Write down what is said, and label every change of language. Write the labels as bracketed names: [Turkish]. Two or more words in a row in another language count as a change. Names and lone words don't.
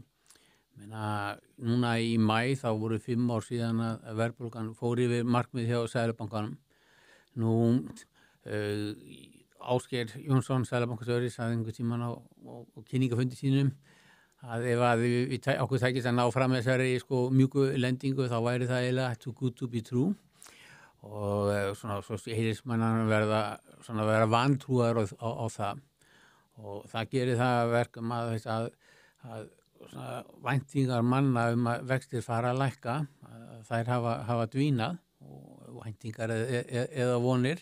[Icelandic] Núna í maí þá voru 5 ár síðan að verðbólgan fór yfir markmið hjá Seðlabankanum. Nú Ásgeir Jónsson, Seðlabankastjóri, sagði einhvern tímann á kynningafundi sínum að ef okkur tækist að ná fram þessari sko mjúku lendingu þá væri það eiginlega [English] too good to be true [Icelandic] og svona svo heyrist mann verða vantrúaður á það og það gerir það verkum að væntingar manna að vextir fara að lækka, þær hafa dvínað og væntingar eða vonir.